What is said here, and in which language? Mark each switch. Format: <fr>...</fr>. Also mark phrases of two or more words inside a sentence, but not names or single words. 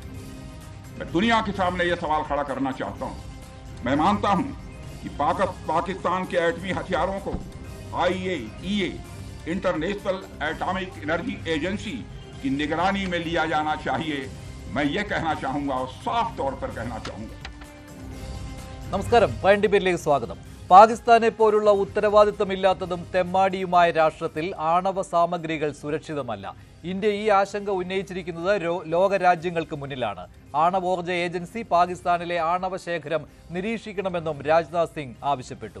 <hi>मैं दुनिया के सामने यह सवाल खड़ा करना चाहता हूं। मैं मानता हूं कि पाकिस्तान के एटमी हथियारों को IAEA</hi> <en>International Atomic Energy Agency</en> <hi>की निगरानी में लिया जाना चाहिए। मैं ये कहना चाहूंगा और साफ तौर पर कहना चाहूंगा।</hi> <ml>നമസ്കാരം. പ്രൈം ഡിബേറ്റിലേക്ക് സ്വാഗതം. പാകിസ്ഥാനെ പോലുള്ള ഉത്തരവാദിത്തമില്ലാത്തതും തെമ്മാടിയുമായ രാഷ്ട്രത്തിൽ ആണവ സാമഗ്രികൾ സുരക്ഷിതമല്ല. ഇന്ത്യ ഈ ആശങ്ക ഉന്നയിച്ചിരിക്കുന്നത് ലോകരാജ്യങ്ങൾക്ക് മുന്നിലാണ്. ആണവോർജ്ജ ഏജൻസി പാകിസ്ഥാനിലെ ആണവ ശേഖരം നിരീക്ഷിക്കണമെന്നും രാജ്നാഥ് സിംഗ് ആവശ്യപ്പെട്ടു.</ml>